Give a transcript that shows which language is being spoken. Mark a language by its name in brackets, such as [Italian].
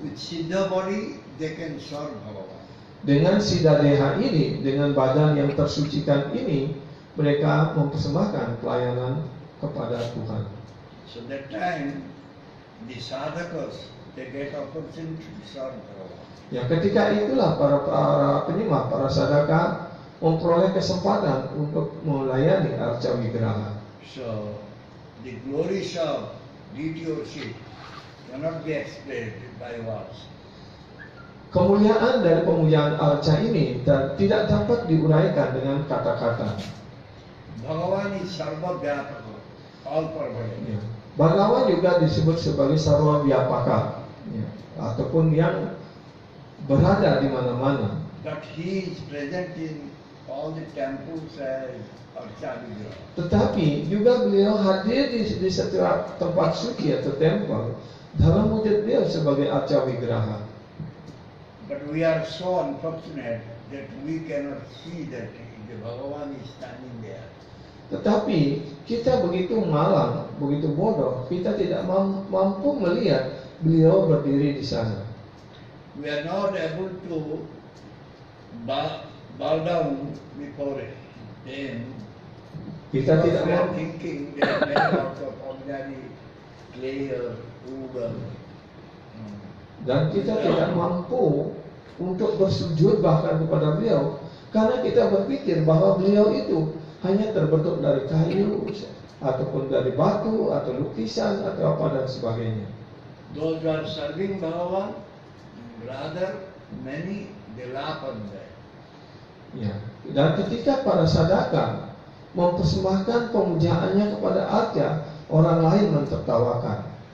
[English] With Siddha body, they can serve Bhagavan. [Indonesian] Dengan Siddha Deha ini, dengan badan yang tersucikan ini, mereka mempersembahkan pelayanan kepada Tuhan. [English] So that time, the sadhakas, they get opportunity to serve Bhagavan. [Indonesian] Ya, ketika itulah para penyembah, para sadaka memperoleh kesempatan untuk melayani arca wigraha. [English] So the glories of deity worship cannot be explained by words. [Indonesian] Kemuliaan dari pemujaan arca ini tidak dapat diuraikan dengan kata-kata. [English] Bhagavan is sarva vyapaka, all pervading. [Indonesian] Ya. Bhagavan juga disebut sebagai sarwa vyapaka, ya, ataupun yang berada di mana-mana. [English] But he is present in all the temples as Archa Vigraha. [Indonesian] Tetapi juga beliau hadir di setiap tempat suci atau temple dalam wujud beliau sebagai arca wigraha. [English] But we are so unfortunate that we cannot see that the Bhagavan is standing there. [Indonesian] Tetapi kita begitu malang, begitu bodoh, kita tidak mampu melihat beliau berdiri di sana. [English] We are not able to bow down before them. [Indonesian] Kita [English] Because [Indonesian] tidak [English] we are [Indonesian] mampu, [English] thinking they are made out of ordinary clay or wood. [Indonesian] dan kita tidak mampu untuk bersujud bahkan kepada beliau, karena kita berpikir bahwa beliau itu hanya terbentuk dari kayu ataupun dari batu atau lukisan atau apa dan sebagainya. [English] Those who are serving Bhagavan, rather many they laugh on that. [Indonesian] Ya. Dan ketika para sadaka mempersembahkan pemujaannya kepada arca, orang lain mentertawakan.